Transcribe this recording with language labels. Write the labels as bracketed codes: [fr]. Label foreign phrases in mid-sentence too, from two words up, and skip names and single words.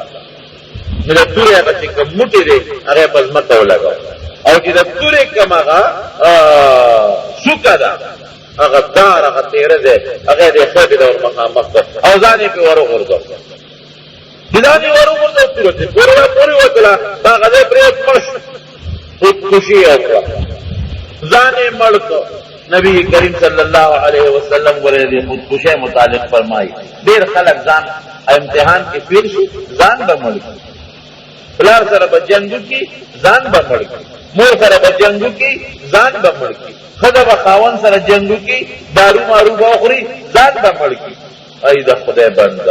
[ps] نو د تورې هغه چې کوم موټی دی هغه یې په ځمکه ولګو او چې د تورې کوم هغه څوکه ده هغه دار هغه تیره دی هغه یې د خېټې ته ور مخامخ کړ او ځان یې پرې ور وغورځو چې ځان یې ور وغورځو تورې ته پورې وتله هغه ځای پرې مړ شو خودکشي یې وکړه ځان یې مړ کړ [ar] نبی کریم صلی اللہ علیہ وسلم [ps] ورے دی خودکشی متعلق فرمائی دیر خلق ځان امتحان کې پیر شي ځان به مړ کړي پلار سره به جنګ کی ځان به مړ کړي مور سره به جنګ کی ځان به مړ کړي خدا به خاون سره جنګ کی دارو مارو به خوري ځان به مړ کړي ای د خدای بنده